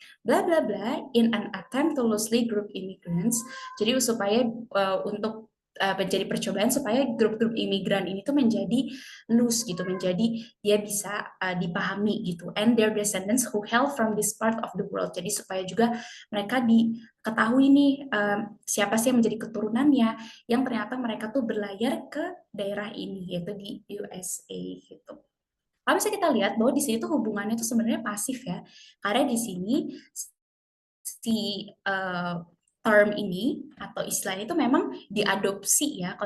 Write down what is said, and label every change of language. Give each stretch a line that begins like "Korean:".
English: Bla bla bla in an attempt to loosely group immigrants.
Indonesian: Jadi supaya untuk menjadi percobaan supaya grup-grup imigran ini tuh menjadi loose gitu, menjadi dia bisa dipahami gitu.
English: And their descendants who hail from this part of the world.
Indonesian: Jadi supaya juga mereka diketahui nih siapa sih yang menjadi keturunannya, yang ternyata mereka tuh berlayar ke daerah ini yaitu di USA gitu. Kalau misalnya kita lihat bahwa di sini tuh hubungannya tuh sebenarnya pasif ya, karena di sini si term ini atau istilah itu memang diadopsi ya.